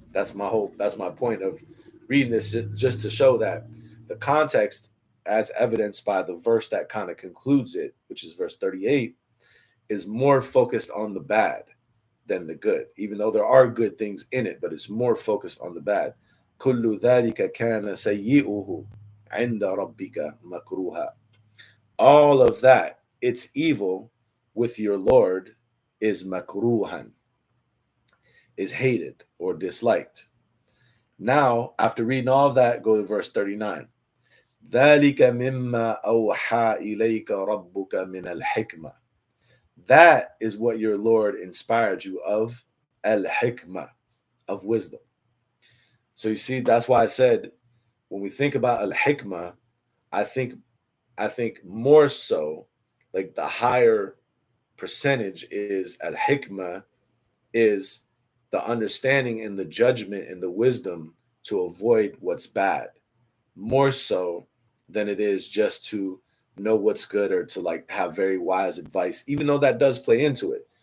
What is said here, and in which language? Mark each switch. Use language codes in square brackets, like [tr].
[en] That's my point of reading this, just to show that the context, as evidenced by the verse that kind of concludes it, which is verse 38, is more focused on the bad than the good, even though there are good things in it, but it's more focused on the bad. [ar] كل ذلك كان سيئه عند ربك مكروها. [en] All of that, it's evil with your Lord, is makruhan, is hated or disliked. Now, after reading all of that, go to verse 39. [ar] ذلك مما أوحى إليك ربك من الحكمة. [en] That is what your Lord inspired you of, al-hikmah, of wisdom. So you see, that's why I said when we think about al-hikmah, I think more so, like the higher percentage is al-hikmah is the understanding and the judgment and the wisdom to avoid what's bad, more so than it is just to know what's good or to like have very wise advice, even though that does play into it.